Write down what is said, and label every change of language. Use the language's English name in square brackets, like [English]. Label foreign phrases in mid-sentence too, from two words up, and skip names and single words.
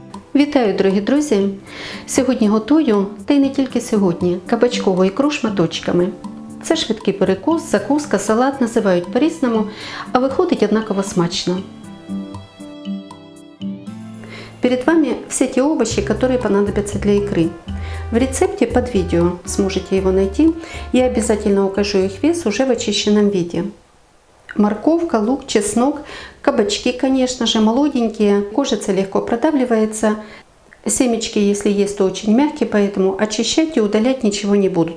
[Ukrainian] Вітаю, дорогі друзі! Сьогодні готую, та й не тільки сьогодні, кабачкову ікру шматочками. Це швидкий перекус, закуска, салат, називають по-різному, а виходить однаково смачно. [Russian] Перед вами все те овощи, которые понадобятся для икры. В рецепте под видео сможете его найти. Я обязательно укажу их вес уже в очищенном виде. Морковка, лук, чеснок, кабачки, конечно же, молоденькие, кожица легко продавливается. Семечки, если есть, то очень мягкие, поэтому очищать и удалять ничего не буду.